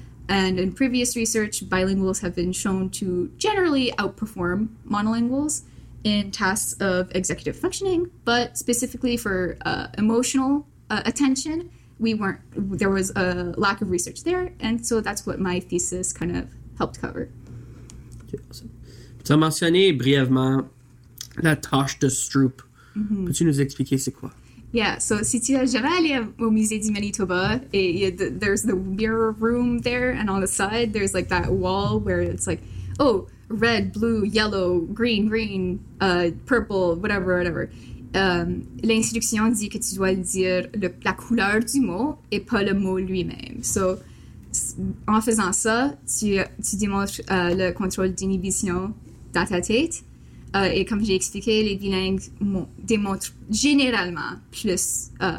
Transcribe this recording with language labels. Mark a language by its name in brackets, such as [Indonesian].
[English] And in previous research, bilinguals have been shown to generally outperform monolinguals in tasks of executive functioning, but specifically for emotional attention, there was a lack of research there, and so that's what my thesis kind of helped cover. Okay, awesome. [French] Tu as mentionné brièvement la tâche de Stroop. Mm-hmm. Peux-tu nous expliquer c'est quoi? [English] Yeah, so [French] si tu as jamais allé au musée du Manitoba, [English] there's the mirror room there, and on the side, there's like that wall where it's like, oh, red, blue, yellow, green, purple, whatever. [French] L'instruction dit que tu dois dire la couleur du mot et pas le mot lui-même. So, en faisant ça, tu démontres le contrôle d'inhibition dans ta tête. Et comme j'ai expliqué, les bilingues démontrent généralement plus...